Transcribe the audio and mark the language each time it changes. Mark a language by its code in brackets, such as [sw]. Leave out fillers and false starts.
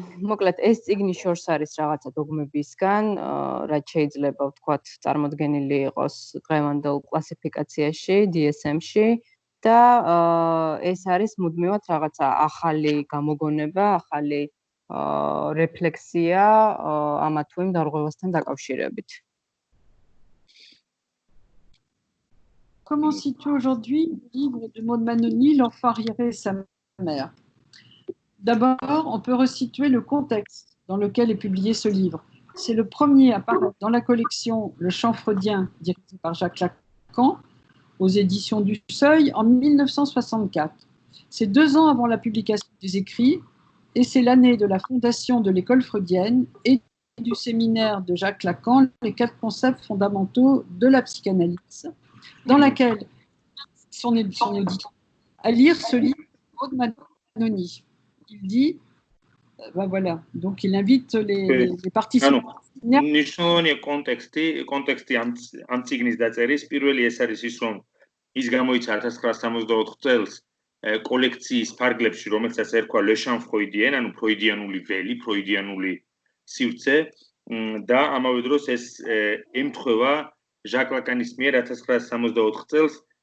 [ka] მოკლედ ეს წიგნი შორს არის რაღაცა დოგმებისგან, რაც შეიძლება ვთქვათ წარმოდგენილი იყოს დღევანდელ კლასიფიკაციაში, DSM-ში და ეს არის მუდმივად რაღაცა ახალი გამოგონება, ახალი რეფლექსია ამა თუ იმ დარღვევასთან დაკავშირებით. [fr] Comment situe aujourd'hui le livre de Maud Manoni, L'enfant arriéré et sa mère? D'abord, on peut resituer le contexte dans lequel est publié ce livre. C'est le premier à apparaître dans la collection Le Chant freudien, dirigé par Jacques Lacan, aux éditions du Seuil, en 1964. C'est 2 ans avant la publication des écrits, et c'est l'année de la fondation de l'école freudienne et du séminaire de Jacques Lacan, les 4 concepts fondamentaux de la psychanalyse, dans laquelle son auditeur à lire ce livre de Manoni. Il dit, ben voilà, donc il invite les participants. [ka] ნიშნულოვანია კონტექსტი ამ წიგნის დაწერის. პირველი ეს არის ის, რომ ის გამოიცა 1964 წელს კოლექციის ფარგლებში, რომელსაც ერქვა Le Champ Freudien, ანუ ფროიდიანული ველი, ფროიდიანული სივრცე და ამავე დროს ეს ემთხვევა ჟაკ ლაკანის მიერ 1964 წელს